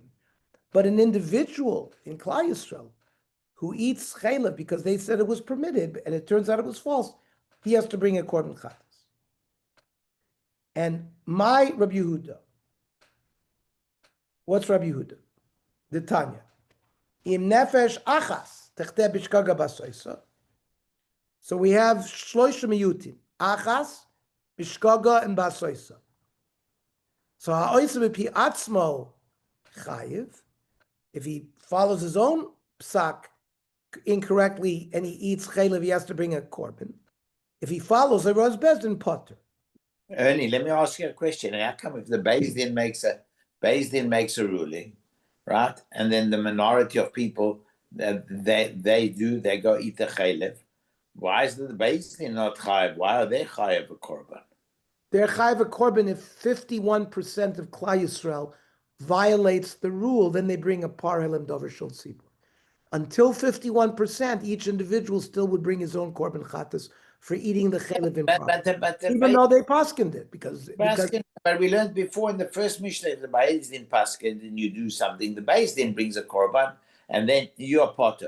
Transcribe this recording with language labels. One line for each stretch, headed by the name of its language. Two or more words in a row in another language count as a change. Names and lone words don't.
English: But an individual in
Hebrew: כלל ישראל
English: who eats chaylev because they said it was permitted and it turns out it was false, he has to bring a
Hebrew: קרבן חטאת.
English: And my Rabbi Yehuda, what's Rabbi Yehuda?
Hebrew: The Tanya. אם נפש אחת תחטא בשגגה בעשותה.
English: So we have
Hebrew: שלשה מיעוטים, אחת, בשגגה,
English: and basoisa. So
Hebrew: העושה בפי עצמו חייב,
English: if he follows his own psak incorrectly and he eats chaylev, he has to bring a korban. If he follows the
Hebrew: ראש בית דין
English: potter. Ernie, let me ask you a question. How come if the
Hebrew: בית דין
English: makes a ruling, right, and then the minority of people they go eat the chaylev? Why is the
Hebrew: בית דין
English: not chayiv? Why are they chayiv a korban? They're chayiv a korban if 51% of
Hebrew: כלל ישראל
English: violates the rule, then they bring a
Hebrew: פר העלם דבר של צבור.
English: Until 51%, each individual still would bring his own
Hebrew: קרבן חטאת
English: for eating the chaylev improperly. Even though they paskined it, because but we learned before in the first Mishnah, the
Hebrew: בית דין
English: paskined, and you do something, the
Hebrew: בית דין
English: brings a korban, and then you're potter.